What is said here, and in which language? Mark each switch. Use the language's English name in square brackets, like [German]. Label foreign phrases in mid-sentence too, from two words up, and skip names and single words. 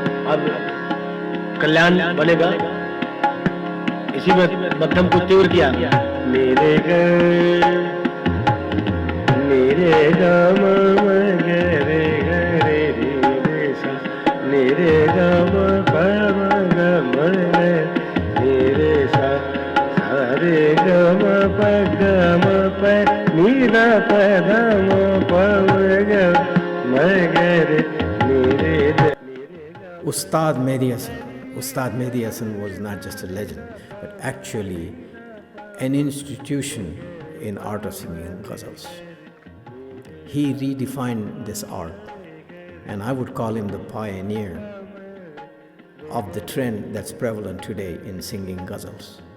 [Hindi] अब कल्याण बनेगा। इसी में मध्यम को तीव्र किया। मेरे घर मेरे गम गे रे रे रे रे सा मेरे गम पम गम रे रे सा सा रे गम प गम प नीरा प गम पम गम गे रे मेरे [English] Ustad Mehdi Hasan. Ustad Mehdi Hasan was not just a legend, but actually an institution in art of singing ghazals. He redefined this art, and I would call him the pioneer of the trend that's prevalent today in singing ghazals.